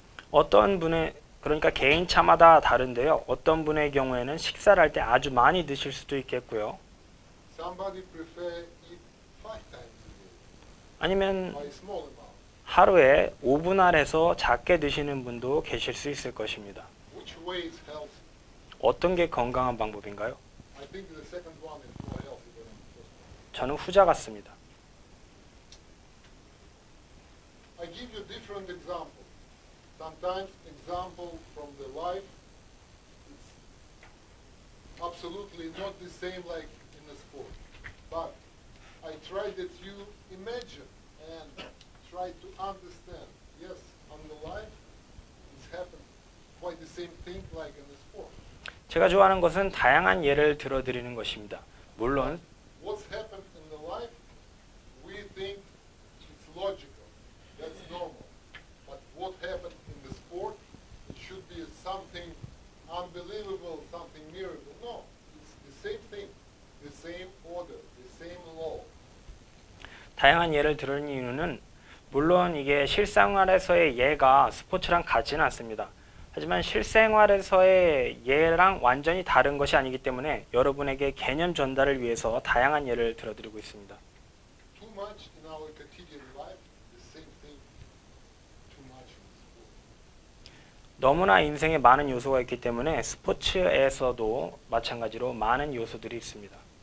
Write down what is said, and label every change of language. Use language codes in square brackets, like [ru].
[ko] 어떤 분의 그러니까 개인차마다 다른데요. 어떤 분의 경우에는 식사를 할 때 아주 많이 드실 수도 있겠고요. [en] Somebody prefer eat 5 times a day, [ko] 아니면 [en] by small amount. [ko] 하루에 5분할해서 작게 드시는 분도 계실 수 있을 것입니다. [en] Which way is healthy? [ko] 어떤 게 건강한 방법인가요? [en] I think the second one is more healthy than the first one. [ko] 저는 후자 같습니다. [en] I give you different examples. Sometimes example from the life, it's absolutely not the same like in the sport. But I try that you imagine and try to understand. Yes, on the life, it's happened quite the same thing like in the sport. [ko] 제가 좋아하는 것은 다양한 예를 들어드리는 것입니다. 물론 [en] What's happened in the life, we think it's logical. That's normal. But what happened in the sport, it should be something unbelievable, something miracle. No, it's the same thing, the same order, the same law. [ko] 다양한 예를 들은 이유는 물론 이게 실생활에서의 예가 스포츠랑 같지는 않습니다. 하지만 실생활에서의 예랑 완전히 다른 것이 아니기 때문에 여러분에게 개념 전달을 위해서 다양한 예를 들어드리고 있습니다. [en] Too much in our quotidian life, the same thing. Too much in the sport. [ko] 너무나 인생에 많은 요소가 있기 때문에 스포츠에서도 마찬가지로 많은 요소들이 있습니다.